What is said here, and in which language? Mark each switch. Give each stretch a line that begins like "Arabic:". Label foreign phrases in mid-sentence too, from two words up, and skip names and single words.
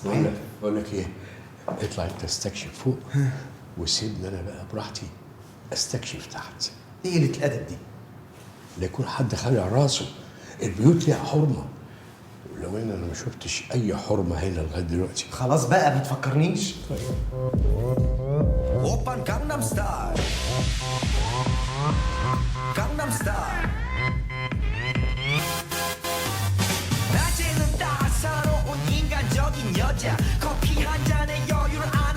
Arabic: بقول لك ايه، اطلع انت استكشف فوق وسيبني انا بقى براحتي استكشف تحت. ايه قله الادب دي؟ لا يكون حد خالع راسه، البيوت ليها حرمه. لو انا ما شفتش اي حرمه هنا لغايه دلوقتي. خلاص بقى ما تفكرنيش.
Korean: 오빤 강남 스타일 강남 스타일 낮에는 따사로운 인간적인 여자 커피 한 잔에 여유를 아는